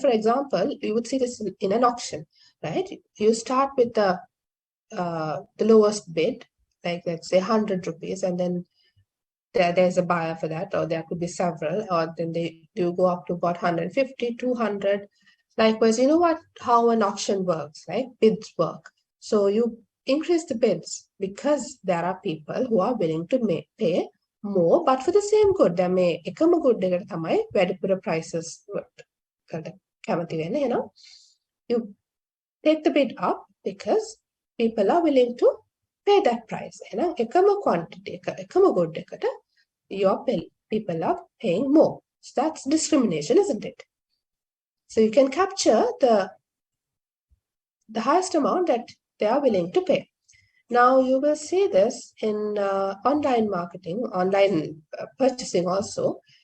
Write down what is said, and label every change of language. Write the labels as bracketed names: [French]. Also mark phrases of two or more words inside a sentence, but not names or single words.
[English] For example, you would see this in an auction, right? You start with the lowest bid, like let's say 100 rupees, and then there's a buyer for that, or there could be several, or then they do go up to about 150, 200. Likewise, you know how an auction works, right? Bids work. So you increase the bids because there are people who are willing to pay more, but for the same good. There may [Sinhala] එකම good එකට තමයි වැඩිපුර prices කැමති වෙන්නේ, [English] you know. You take the bid up because people are willing to pay that price. You know, එකම quantity, එකම good එකට people are paying more. So that's discrimination, isn't it? So you can capture the highest amount that they are willing to pay. Now you will see this in online marketing, online purchasing also.